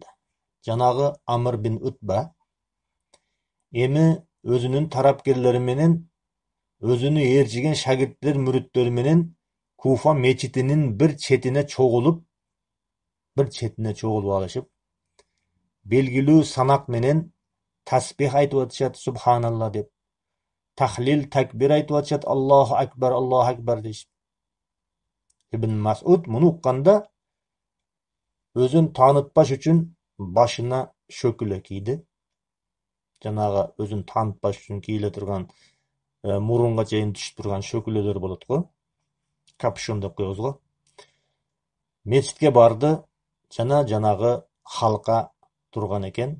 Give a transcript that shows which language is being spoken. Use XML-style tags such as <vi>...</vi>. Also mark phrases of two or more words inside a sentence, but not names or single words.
<ky>Жанагы Амр бин Утба эми өзүнүн тарапкерлери менен, өзүнү ээрчиген шагирттер, мүрүттөрү менен Куфа мечитинин bir четине чогулуп алышып, белгилүү санак менен tasbih айтып атышат, Субханалла деп, тахлил, такбир айтып атышат,</ky> <ar>الله أكبر дейишип.</ar> <ky>Ибн Масуд муну укканда өзүн таанытпаш үчүн башына шөкүлө кийди. Жанагы өзүн таанытпаш үчүн кийиле турган мурунга чейин түшүп турган шөкүлөлөр болот го. Капюшон деп коебуз го. Мечитке барды, жанагы халка турган экен.</ky>